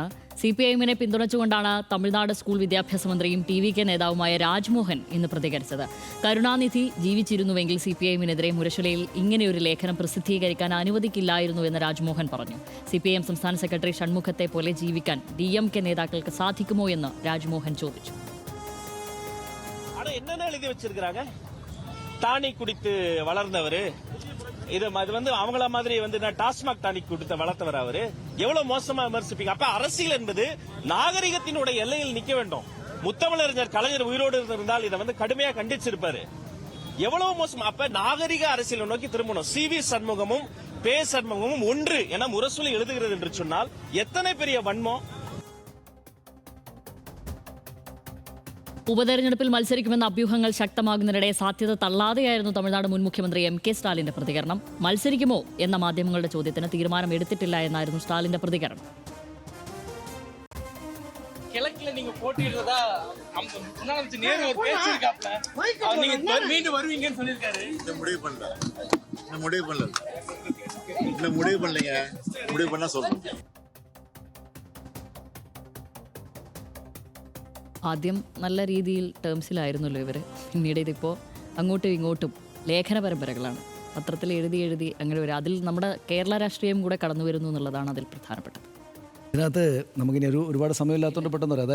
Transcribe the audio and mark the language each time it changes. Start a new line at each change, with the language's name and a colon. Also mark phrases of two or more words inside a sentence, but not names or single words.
Malayalam: CPIMനെ പിന്തുണച്ചുകൊണ്ടാണ് തമിഴ്നാട് സ്കൂൾ വിദ്യാഭ്യാസ മന്ത്രിയും TVK നേതാവുമായ രാജ്മോഹൻ ഇന്ന് പ്രതികരിച്ചത്. കരുണാനിധി ജീവിച്ചിരുന്നുവെങ്കിൽ CPIMനെതിരെ മുരശുലയിൽ ഇങ്ങനെയൊരു ലേഖനം പ്രസിദ്ധീകരിക്കാൻ അനുവദിക്കില്ലായിരുന്നുവെന്ന് രാജ്മോഹൻ പറഞ്ഞു. CPIM സംസ്ഥാന സെക്രട്ടറി ഷൺമുഖത്തെ പോലെ ജീവിക്കാൻ DMK നേതാക്കൾക്ക് സാധിക്കുമോ എന്ന് രാജ്മോഹൻ ചോദിച്ചു.
Tamil: டானிக் குடித்து வளர்ந்தவர் இது அவங்கள மாதிரி டாஸ்மாக் டானிக் குடித்து வளர்த்தவர் அவரு எவ்வளவு மோசமா விமர்சிப்பீங்க? அப்ப அரசியல் என்பது நாகரிகத்தினுடைய எல்லையில் நிக்க வேண்டும். முத்தமிழறிஞர் கலைஞர் உயிரோடு இருந்தால் இதை கடுமையா கண்டிச்சிருப்பாரு. எவ்வளவு மோசம்! அப்ப நாகரிக அரசியல் நோக்கி திரும்பணும். CV சண்முகமும் பே சண்முகமும் ஒன்று என முரசொலி எழுதுகிறது என்று சொன்னால் எத்தனை பெரிய வன்மம்!
Malayalam: ഉപതെരഞ്ഞെടുപ്പിൽ മത്സരിക്കുമെന്ന അഭ്യൂഹങ്ങൾ ശക്തമാകുന്നതിനിടെ സാധ്യത തള്ളാതെയായിരുന്നു തമിഴ്നാട് മുൻ മുഖ്യമന്ത്രി MK സ്റ്റാലിന്റെ പ്രതികരണം. മത്സരിക്കുമോ എന്ന മാധ്യമങ്ങളുടെ ചോദ്യത്തിന് തീരുമാനം എടുത്തിട്ടില്ല എന്നായിരുന്നു സ്റ്റാലിന്റെ പ്രതികരണം.
Tamil: கிழக்குல நீங்க போட்டிடுறதா முதலமைச்சர் நேரு ஒரு பேச்சு இருக்காப்ல, நீங்க மீண்டும் வருவீங்கன்னு சொல்லியிருக்காரு. முடிவு பண்ணலைங்க. முடிவு பண்ணா சொல்றோம்.
Malayalam: ആദ്യം നല്ല രീതിയിൽ ടേംസിലായിരുന്നല്ലോ ഇവർ. പിന്നീട് ഇതിപ്പോൾ അങ്ങോട്ടും ഇങ്ങോട്ടും ലേഖന പരമ്പരകളാണ്. പത്രത്തിൽ എഴുതി അങ്ങനെ വരും. അതിൽ നമ്മുടെ കേരള രാഷ്ട്രീയം കൂടെ കടന്നു വരുന്നു എന്നുള്ളതാണ് അതിൽ പ്രധാനപ്പെട്ടത്. ഇതിനകത്ത് നമുക്കിനി ഒരുപാട് സമയമില്ലാത്തതുകൊണ്ട് പെട്ടെന്ന് പറയാം.